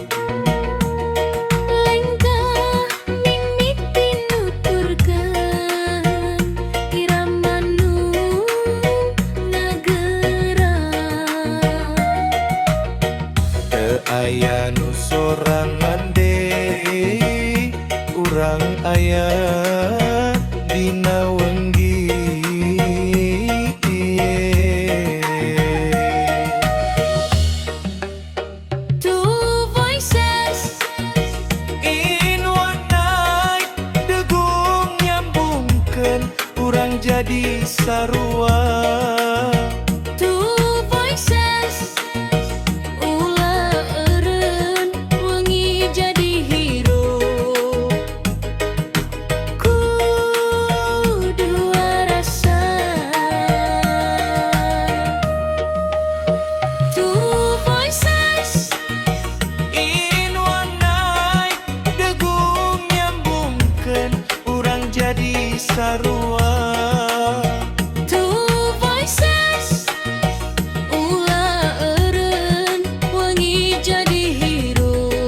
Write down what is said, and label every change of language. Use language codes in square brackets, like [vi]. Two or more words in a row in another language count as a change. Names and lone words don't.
[su] Lengkah mimiti nuturkeun irama nu ngageran. Teu aya nu sorangan deui, urang aya dina wenggi. [en] Two voices In one night, [su] degung nyambungkeun urang jadi sarua. [en] Two voices [su] ulah eureun wengi jadi hero. Ku dua rasa. [en] Two voices In one night, [su] degung nyambungkeun urang jadi sarua. [en] Two voices [su] ulah eureun wengi jadi hero.